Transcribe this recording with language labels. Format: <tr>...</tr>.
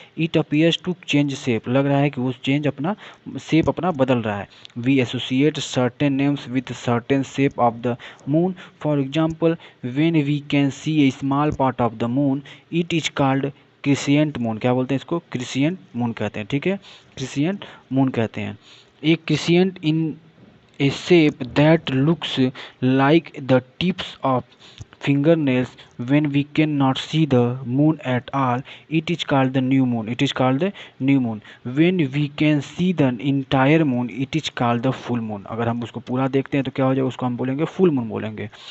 <en>it appears to change shape,</en> <hi>लग रहा है कि वो चेंज अपना शेप अपना बदल रहा है.</hi> <en>We associate certain names with certain shape of the moon. For example, when we can see a small part of the moon it is called crescent moon.</en> <hi>क्या बोलते हैं इसको, क्रिसिएंट मून कहते हैं, ठीक है, क्रिसिएंट मून कहते हैं.</hi> <en>A crescent in a shape that looks like the tips of fingernails when we cannot see the moon at all, it is called the new moon. When we can see the entire moon it is called the full moon.</en> <hi>अगर हम उसको पूरा देखते हैं तो क्या हो जाएगा, उसको हम बोलेंगे फुल मून बोलेंगे.</hi>